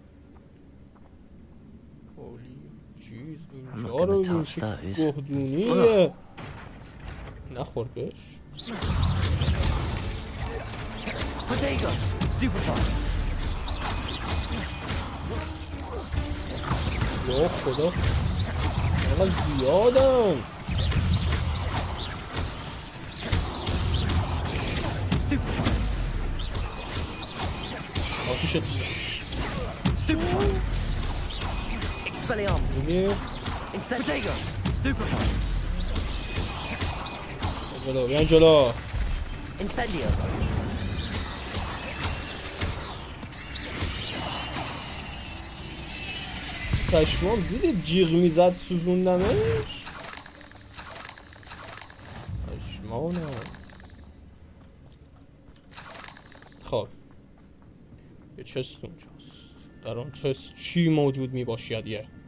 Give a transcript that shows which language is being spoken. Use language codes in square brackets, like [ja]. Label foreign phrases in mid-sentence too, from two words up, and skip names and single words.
[fa] اولی چیز اینجا رو ببین چه گهدونیه نخور بهش یا خدا چقدر زیادن آتیشت Expelliarmus. Incendio. Stupefy. جلو بیان جلو Incendio. پشمام دیدید جیغ میزد سوزوندمش پشمانم خب یه چست اونجاست در آن چست چی موجود می باشد یه